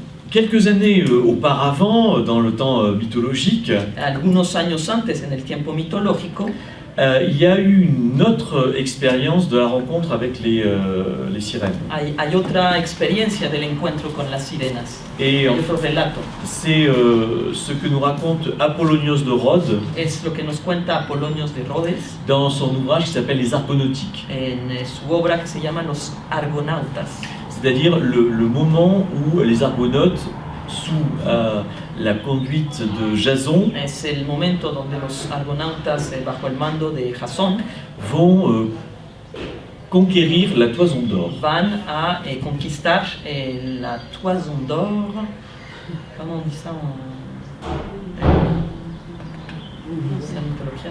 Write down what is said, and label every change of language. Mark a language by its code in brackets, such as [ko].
[fr] Quelques années auparavant, dans le temps mythologique, [es] Algunos años antes, en el tiempo mitológico, [fr] il y a eu une autre expérience de la rencontre avec les sirènes. [es] hay otra experiencia del encuentro con las sirenas. [fr] Et [es] Hay otro relato. [fr] c'est ce que nous raconte Apollonios de Rhodes [es] Es lo que nos cuenta Apolonios de Rhodes [fr] dans son ouvrage qui s'appelle Les Argonautiques. [es] en su obra que se llama Los Argonautas. [fr] C'est-à-dire le moment où les Argonautes, sous la conduite de Jason, [es] Es el momento donde los argonautas, bajo el mando de Jasón, [fr] vont conquérir la Toison d'Or. [es] van a conquistar la Toison d'Or. ¿Cómo [fr] on dit ça [es] en la mitología?